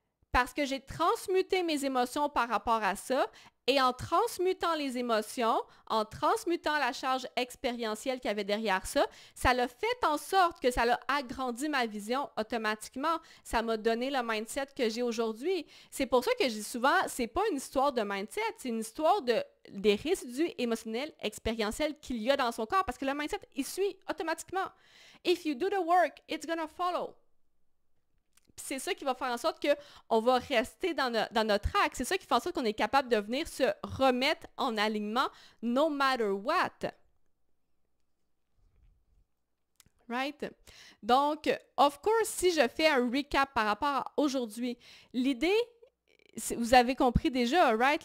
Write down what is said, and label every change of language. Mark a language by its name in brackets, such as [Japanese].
[French] Parce que j'ai transmuté mes émotions par rapport à ça et en transmutant les émotions, en transmutant la charge expérientielle qu'il y avait derrière ça, ça l'a fait en sorte que ça a agrandi ma vision automatiquement. Ça m'a donné le mindset que j'ai aujourd'hui. C'est pour ça que je dis souvent, c'est pas une histoire de mindset, c'est une histoire des résidus émotionnels expérientiels qu'il y a dans son corps parce que le mindset, il suit automatiquement. [English] If you do the work, it's gonna follow. [French] C'est ça qui va faire en sorte qu'on va rester dans notre axe. C'est ça qui fait en sorte qu'on est capable de venir se remettre en alignement [English] no matter what. [French] Right? Donc, of course, si je fais un recap par rapport à aujourd'hui, l'idée, vous avez compris déjà, right?